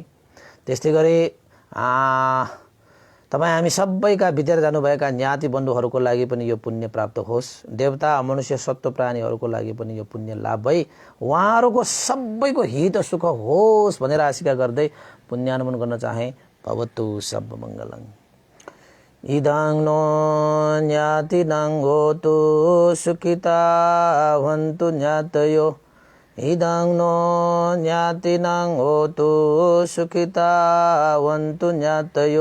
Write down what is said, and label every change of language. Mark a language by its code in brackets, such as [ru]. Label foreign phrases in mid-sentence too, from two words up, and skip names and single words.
[ne] त्यस्तै गरी तपाईँ हामी सबैका भित्र जानुभएका ज्ञाति बन्धुहरूको लागि पनि यो पुण्य प्राप्त होस्, देवता मनुष्य सत्व प्राणीहरूको लागि पनि यो पुण्य लाभ भई उहाँहरूको सबैको हित सुख होस् भनेर आशिका गर्दै पुण्यानुमन गर्न चाहे। [pi] भवतु सब मङ्गलम्। इदं नो ज्ञातिनं होतु सुखिता भवन्तु ज्ञातयो। इदं नो ज्ञातिनं होतु सुखिता भवन्तु ज्ञातयो।